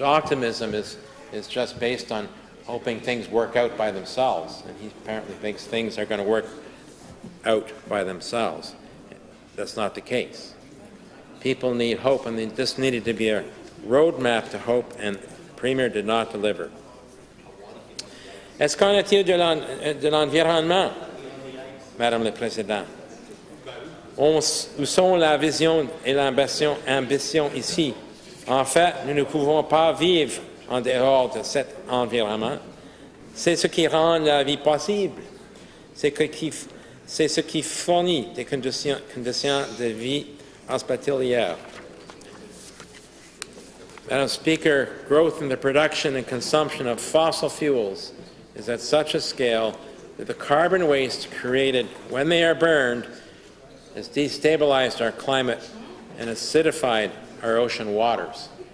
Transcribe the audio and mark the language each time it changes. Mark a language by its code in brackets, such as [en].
[en] Optimism is just based on hoping things work out by themselves, and he apparently thinks things are going to work out by themselves. That's not the case. People need hope, and this needed to be a roadmap to hope, and the Premier did not deliver. [fr] Est-ce qu'en est-il de l'environnement, Madame la Présidente? Où sont la vision et l'ambition ici? En fait, nous ne pouvons pas vivre en dehors de cet environnement. C'est ce qui rend la vie possible. C'est ce qui fournit des conditions de vie hospitalière. [en] Madam Speaker, growth in the production and consumption of fossil fuels is at such a scale that the carbon waste created when they are burned has destabilized our climate and acidified our ocean waters.